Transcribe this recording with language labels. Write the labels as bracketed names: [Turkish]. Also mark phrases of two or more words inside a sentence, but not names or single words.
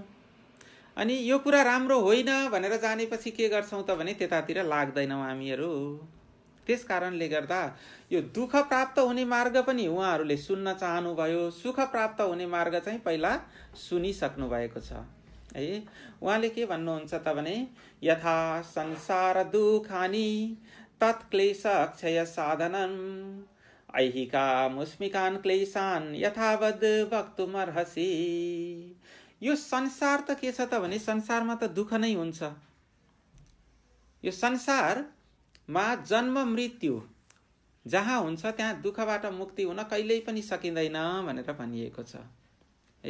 [Nepali] अनि यो कुरा राम्रो होइन भनेर जानेपछि के गर्छौं त भने त्यतातिर लाग्दैनौं हामीहरू। त्यस कारणले गर्दा यो दुःख प्राप्त हुने मार्ग पनि उहाँहरूले सुन्न चाहनुभयो। सुख प्राप्त हुने मार्ग चाहिँ पहिला सुनिसक्नु भएको छ है। उहाँले के भन्नुहुन्छ त भने [Sanskrit] यथा संसार दुखानि तत्क्लेश क्षय साधनम् ऐहिका मुस्मिकान क्लेशान यथावद् वक्तुमर्हसि। [Nepali] यो संसार त के छ त भने संसारमा त दुःख नै हुन्छ। यो संसार मा जन्म मृत्यु जहाँ हुन्छ त्यहाँ दुःखबाट मुक्ति हुन कहिल्यै पनि सकिँदैन भनेर भनिएको छ है।